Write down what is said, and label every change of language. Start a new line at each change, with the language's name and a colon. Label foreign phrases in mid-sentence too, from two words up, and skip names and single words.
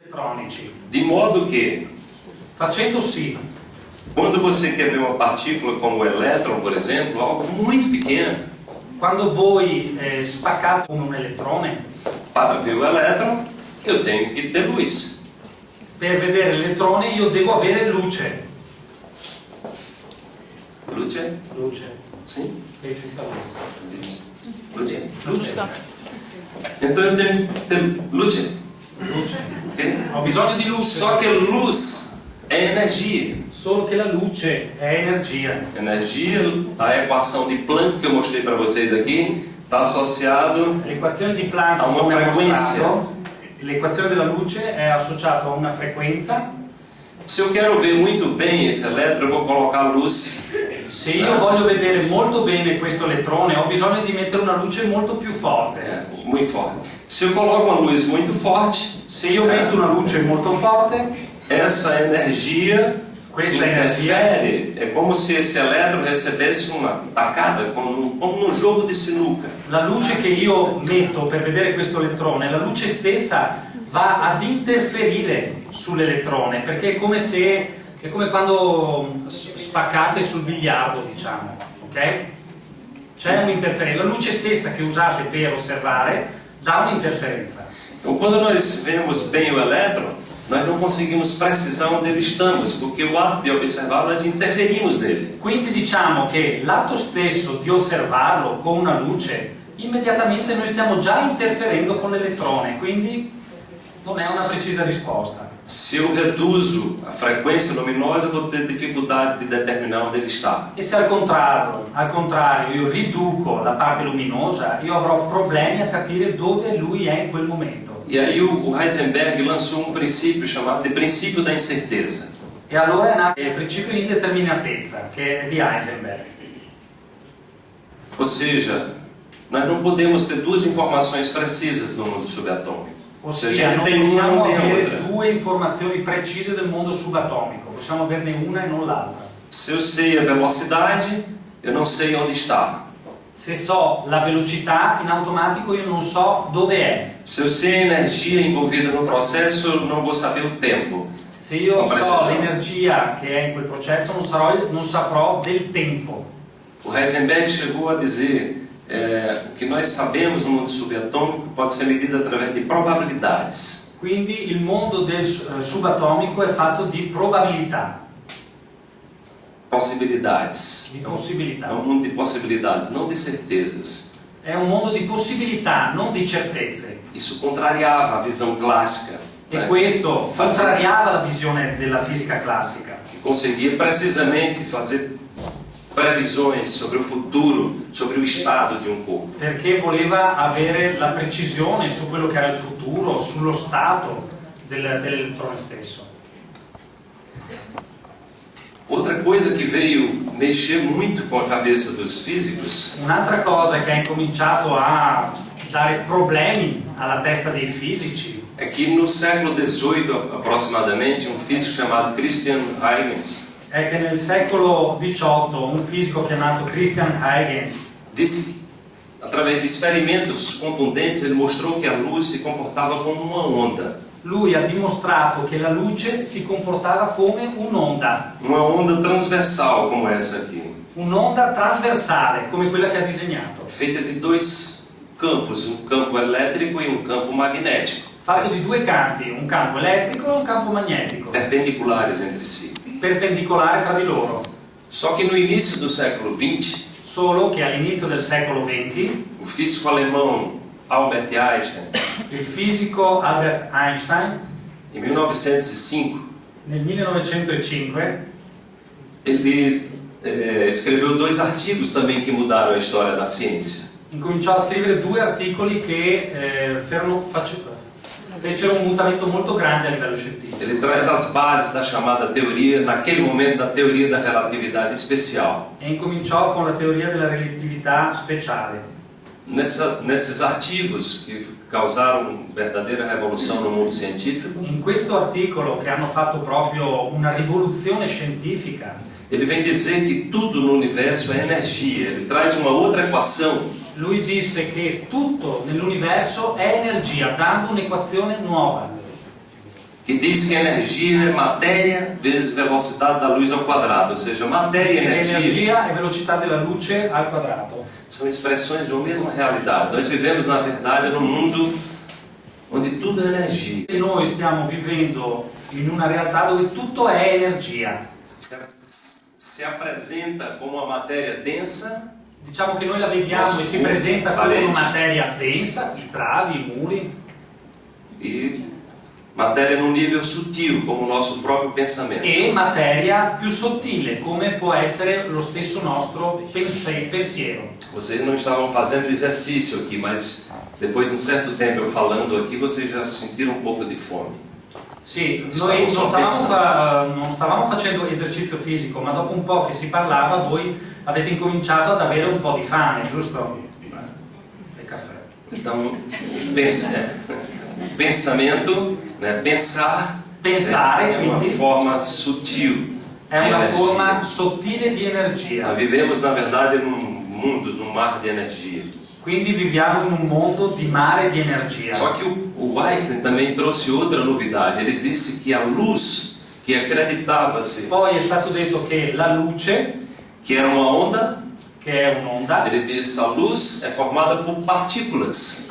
Italian: elettronici.
Portuguese: De modo que,
Italian: Facendo sì,
Portuguese: quando você quer ver uma partícula como o elétron, por exemplo, algo muito pequeno,
Italian: quando voi spaccate un elettrone,
Portuguese: para ver o elétron, eu tenho que ter luz.
Italian: per vedere l'elettrone io devo avere luce. Luce? Luce.
Portuguese: Sim?
Italian: Elettricità, luce. Luce? Luce.
Portuguese: Então eu tenho que ter luce.
Italian: Luce. Ok? Ho bisogno di luce.
Portuguese: Só que luz é energia.
Italian: Solo che la luce è energia.
Portuguese: Energia, a equação de Planck que eu mostrei para vocês aqui, está associado
Italian: L'equazione di Planck, a una come ho
Portuguese: frequência.
Italian: mostrato, l'equazione della luce è associata a una frequenza.
Portuguese: Se eu quero ver muito bem esse elétron, eu vou colocar a luz.
Italian: Se io voglio vedere molto bene questo elettrone, ho bisogno di mettere una luce molto più forte.
Portuguese: Muito forte. Se eu coloco uma luz muito forte,
Italian: Se io metto una luce molto forte,
Portuguese: essa energia
Italian: questa energia
Portuguese: interfere. É como se esse elétron recebesse uma tacada, como num jogo de sinuca.
Italian: la luce che io metto per vedere questo elettrone, la luce stessa va ad interferire sull'elettrone, perché è come quando spaccate sul biliardo, diciamo, ok? C'è un'interferenza, la luce stessa che usate per osservare dà un'interferenza.
Portuguese: Então, quando nós vemos bem o elétron, nós não conseguimos precisar onde ele estamos, porque o ato de observar nós interferimos nele.
Italian: Quindi diciamo che l'atto stesso di osservarlo con una luce, immediatamente noi stiamo già interferendo con l'elettrone, quindi non è una precisa risposta.
Portuguese: Se eu reduzo a frequência luminosa, eu vou ter dificuldade de determinar onde ele está.
Italian: E se al contrario io riduco la parte luminosa, io avrò problemi a capire dove lui è in quel momento.
Portuguese: E aí o Heisenberg lançou um princípio chamado de princípio da incerteza.
Italian: E allora è nato il principio di indeterminatezza, che è di Heisenberg.
Portuguese: Ou seja, nós não podemos ter duas informações precisas no mundo subatômico.
Italian: Ossia, non
Portuguese: tem uma,
Italian: possiamo
Portuguese: não tem a
Italian: avere
Portuguese: outra.
Italian: due informazioni precise del mondo subatomico, possiamo averne una e non l'altra.
Portuguese: Se eu sei a velocidade, eu não sei onde está.
Italian: Se so la velocità, in automatico io non so dove è.
Portuguese: Se eu sei a energia envolvida no processo, eu não vou saber o tempo.
Italian: Se io Con so precisione. l'energia che è in quel processo, non saprò del tempo.
Portuguese: O Heisenberg chegou a dizer o que nós sabemos no mundo subatômico pode ser medido através de probabilidades.
Italian: Quindi il mondo del subatomico è fatto di probabilità,
Portuguese: Possibilidades.
Italian: di possibilità.
Portuguese: É um mundo de possibilidades, não de certezas.
Italian: È un mondo di possibilità, non di certezze.
Portuguese: Isso contrariava a visão clássica,
Italian: E questo
Portuguese: Fazia-
Italian: contrariava la visione della fisica classica,
Portuguese: que conseguia precisamente fazer previsões sobre o futuro, sobre o estado de um corpo.
Italian: perché voleva avere la precisione su quello che era il futuro, sullo stato dell'elettrone stesso.
Portuguese: Outra coisa que veio mexer muito com a cabeça dos físicos
Italian: Un'altra cosa che ha incominciato a dare problemi alla testa dei fisici
Portuguese: é que no século XVIII, aproximadamente, um físico chamado Christian Huygens
Italian: è che nel secolo XVIII un fisico chiamato Christian Huygens
Portuguese: disse, através de experimentos contundentes, ele mostrou que a luz se comportava como uma onda.
Italian: lui ha dimostrato che la luce si comportava come un'onda,
Portuguese: Uma onda transversal como essa aqui,
Italian: un'onda trasversale come quella che ha disegnato,
Portuguese: feita de dois campos, um campo elétrico e um campo magnético,
Italian: fatto di due campi, un campo elettrico e un campo magnetico,
Portuguese: perpendiculares entre si.
Italian: perpendicolari tra di loro.
Portuguese: Só que no início do século XX,
Italian: Solo che all'inizio del secolo XX
Portuguese: o físico alemão Albert Einstein,
Italian: il fisico Albert Einstein
Portuguese: em 1905,
Italian: nel 1905
Portuguese: ele escreveu dois artigos também que mudaram a história da ciência.
Italian: incominciò a scrivere due articoli che fecero un mutamento molto grande a livello scientifico.
Portuguese: Ele traz as bases da chamada teoria, naquele momento, da teoria da relatividade especial.
Italian: E incominciò con la teoria della relatività speciale.
Portuguese: Nesses artigos que causaram verdadeira revolução no mundo científico,
Italian: In questo articolo, che hanno fatto proprio una rivoluzione scientifica,
Portuguese: ele vem dizer que tudo no universo é energia. Ele traz uma outra equação
Italian: lui disse che tutto nell'universo è energia, dando un'equazione nuova.
Portuguese: que diz que energia é matéria vezes velocidade da luz ao quadrado, ou seja, matéria e energia
Italian: Energia e velocità della luce al quadrato.
Portuguese: são expressões de uma mesma realidade. Nós vivemos, na verdade, num mundo onde tudo é energia.
Italian: E noi stiamo vivendo in una realtà dove tutto è energia.
Portuguese: Se apresenta como uma matéria densa,
Italian: Diciamo che noi la vediamo e si presenta come una materia densa, i travi, i muri,
Portuguese: e matéria num nível sutil, como o nosso próprio pensamento.
Italian: e materia più sottile, come può essere lo stesso nostro pensiero.
Portuguese: Vocês não estavam fazendo exercício aqui, mas depois de um certo tempo eu falando aqui, vocês já sentiram um pouco de fome.
Italian: Sì, noi non stavamo facendo esercizio fisico, ma dopo un po' che si parlava voi avete incominciato ad avere un po' di fame, giusto? E caffè.
Portuguese: Então, pensamento, né?
Italian: Pensare,
Portuguese: é uma
Italian: quindi,
Portuguese: forma sutil
Italian: è
Portuguese: de
Italian: una
Portuguese: energia.
Italian: forma sottile di
Portuguese: Nós
Italian: energia.
Portuguese: vivemos, na verdade, num mundo, num mar de energia.
Italian: Quindi viviamo in un mondo di mare di energia.
Portuguese: Só que o Einstein também trouxe outra novidade. Ele disse que a luz que acreditava-se
Italian: Poi è stato detto che la luce,
Portuguese: que era uma onda,
Italian: che è un'onda,
Portuguese: ele disse a luz é formada por partículas.